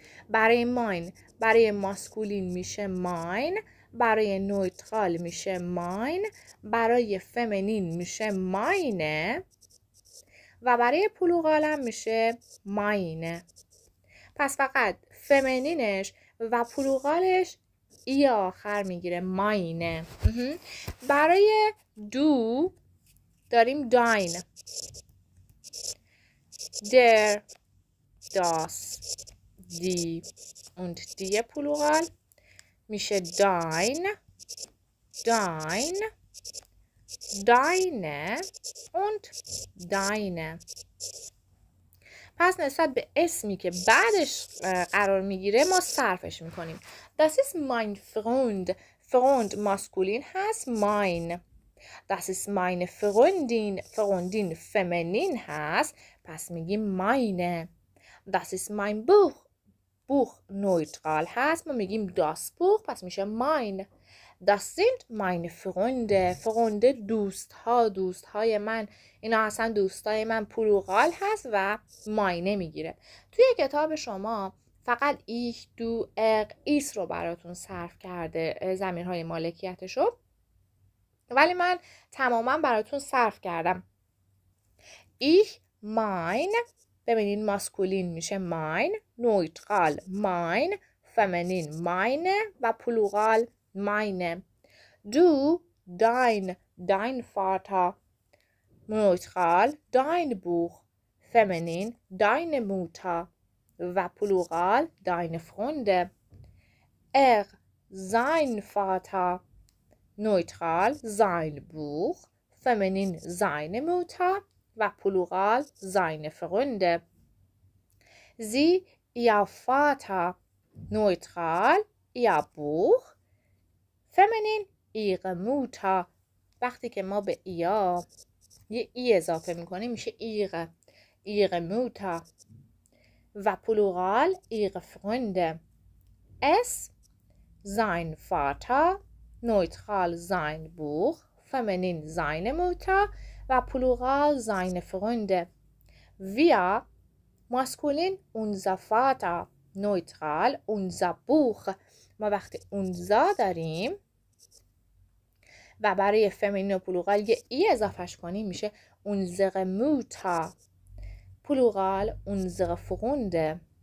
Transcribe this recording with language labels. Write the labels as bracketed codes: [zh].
[fa] برای ماین، برای ماسکولین میشه ماین، برای نویترال میشه ماین، برای فمینین میشه ماینه و برای پلوغال هم میشه ماینه. پس فقط فمینینش و پلوغالش ای آخر میگیره، ماینه. برای دو داریم داین، در، [de] das, die und die [fa] پلوغال میشه [de] dein, dein, deine und deine. [fa] پس نسبت به اسمی که بعدش قرار میگیره ما صرفش میکنیم. [de] Das ist mein Freund. [fa] Freund ماسکولین هست، mein. [de] Das ist meine Freundin. [fa] Freundin فمینین هست، پس میگیم meine. [de] Das ist mein Buch. Buch neutral هست، [fa] ما میگیم [de] das Buch، پس میشه mein. Das sind meine Freunde. [fa] Freunde دوستهای من. اینا اصلا دوستای من پلوغال هست و ماینه میگیره. توی کتاب شما فقط ich, du, ایس رو براتون صرف کرده ضمیرهای مالکیتشو، ولی من تماما براتون صرف کردم. [de] ich, mein. [fa] ببینید ماسکولین میشه ماین، نویترال ماین، فمینین ماینه و پلوغال ماینه. [de] دو، داین، dein Vater، نویترال dein Buch، فمینین deine Mutter و پلوغال deine Freunde. sein Vater. Neutral sein Buch, feminin seine Mutter و پلوغال seine Freunde. Sie, ihr Vater. Neutral ihr Buch, feminin ihre Mutter. [fa] وقتی که ما به ایا یه ای اضافه میکنیم میشه ihre Mutter و پلوغال ihre Freunde. [de] Es sein Vater, neutral sein Buch, feminin seine Mutter و پلوغال seine Freunde. Wir, maskulin unser Vater, neutral unser Buch. [fa] ما وقتی unser داریم و برای feminin و پلوغال یه ای اضافهش کنیم میشه unsere Mutter. پلوغال unsere Freunde.